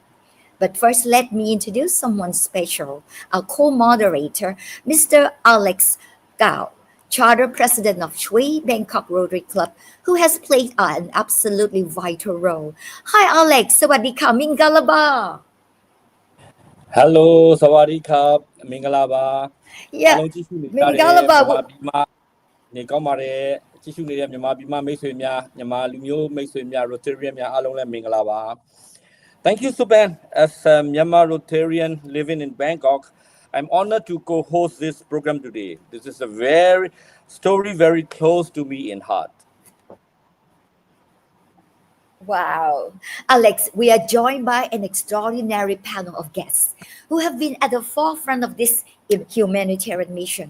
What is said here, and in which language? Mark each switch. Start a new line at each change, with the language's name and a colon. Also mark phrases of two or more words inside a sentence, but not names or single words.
English: But first, let me introduce someone special, our co-moderator, Mr. Alex Kaung, Charter President of Shui Bangkok Rotary Club, who has played an absolutely vital role. Hi, Alex. Sawadika, Mingalaba.
Burmese: Hello
Thai: สวัสดีครับ
Burmese: မင်္ဂလာပါအားလုံးကြည့်ရှုနေကြတဲ့မြန်မာပြည်မှာနေကောင်းပါတယ်ကြည့်ရှုနေတဲ့မြန်မာပြည်မှာမိတ်ဆွေများမြန်မာလူမျိုးမိတ်ဆွေများ Rotarian များအားလုံးလည်းမင်္ဂလာပါ
English: Thank you
Burmese: Supan.
English: As a Myanmar Rotarian living in Bangkok, I'm honored to co-host this program today. This is a story very close to me in heart. Wow. Alex, we are joined by an extraordinary panel of guests who have been at the forefront of this humanitarian mission.